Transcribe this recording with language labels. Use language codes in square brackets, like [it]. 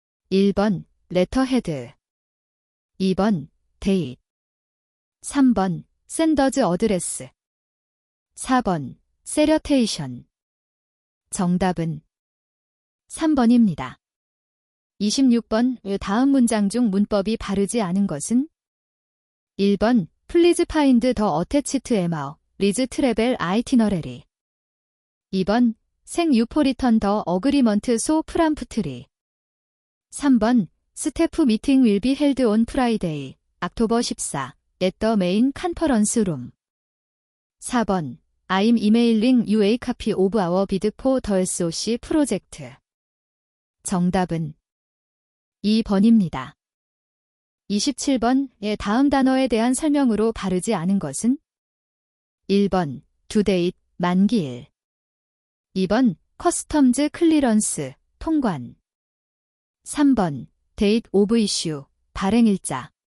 [ko] 1번 레터헤드, 2번 데이트, 3번 샌더즈 어드레스, 4번 세려테이션. 정답은 3번입니다. 26번 다음 문장 중 문법이 바르지 않은 것은? [en] 1번 Please find the attached email, Liz travel itinerary. 2번 생 유포리턴 더 어그리먼트 소 프람프트리. 3번 스태프 미팅 will be held on Friday, October 14, at the main conference room. 4번 I'm emailing you a copy of our bid for the SOC project. [ko] 정답은 2번입니다. 27번 다음 단어에 대한 설명으로 바르지 않은 것은? 1번 두데잇, 만기일. 2번 커스텀즈 클리런스, 통관. 3번 데이트 오브 이슈, 발행일자.